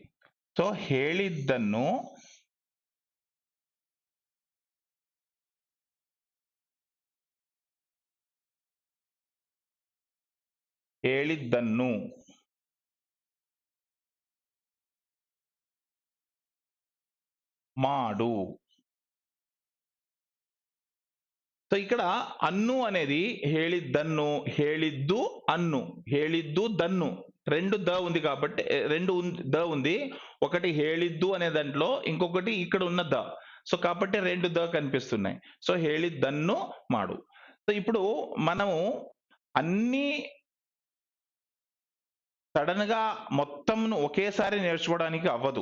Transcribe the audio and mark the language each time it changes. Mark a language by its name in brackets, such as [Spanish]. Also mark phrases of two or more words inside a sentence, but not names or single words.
[Kannada] సో ಹೇಳಿದ್ದನ್ನು ಹೇಳಿದ್ದನ್ನು ಮಾಡು. [Telugu] సో ఇక్కడ అన్ను అనేది ಹೇಳಿದ್ದನ್ನು, ಹೇಳಿದ್ದು అన్ను, ಹೇಳಿದ್ದು దన్ను, రెండు ద ఉంది కాబట్టి రెండు ద ఉంది. ఒకటి ಹೇಳಿದ್ದು అనే దాంట్లో, ఇంకొకటి ఇక్కడ ఉన్న ద. సో కాబట్టి రెండు ద కనిపిస్తున్నాయి. సో [Kannada] ಹೇಳಿದ್ದನ್ನು ಮಾಡು. [Telugu] సో ఇప్పుడు మనము అన్ని సడన్ గా మొత్తం ఒకేసారి నేర్చుకోవడానికి అవ్వదు.